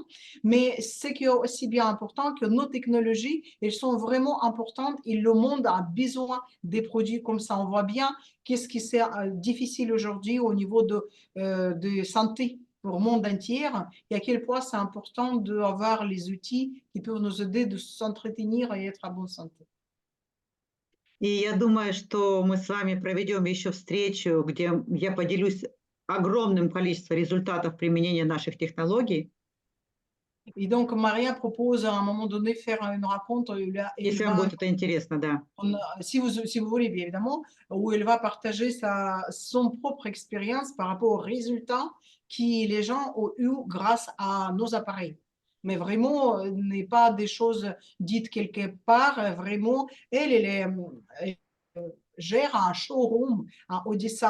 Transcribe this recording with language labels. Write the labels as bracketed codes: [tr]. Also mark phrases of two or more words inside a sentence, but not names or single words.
[fr] Mais c'est aussi bien important que nos technologies, elles sont vraiment importantes et le monde a besoin des produits comme ça. On voit bien qu'est-ce qui est difficile aujourd'hui au niveau de santé pour le monde entier et à quel point c'est important d'avoir les outils qui peuvent nous aider de s'entretenir et être en bonne santé. [ru] И я думаю, что мы с вами проведем еще встречу, где я поделюсь огромным количеством результатов применения наших технологий. [fr] Et donc, Maria propose à un moment donné faire une rencontre. [ru] Если вам будет это интересно, да. [fr] Si vous voulez, bien évidemment, où elle va partager son propre expérience par rapport aux résultats que les gens ont eu grâce à nos appareils. Mais vraiment, n'est pas des choses dites quelque part. Vraiment, elle gère un showroom à Odessa.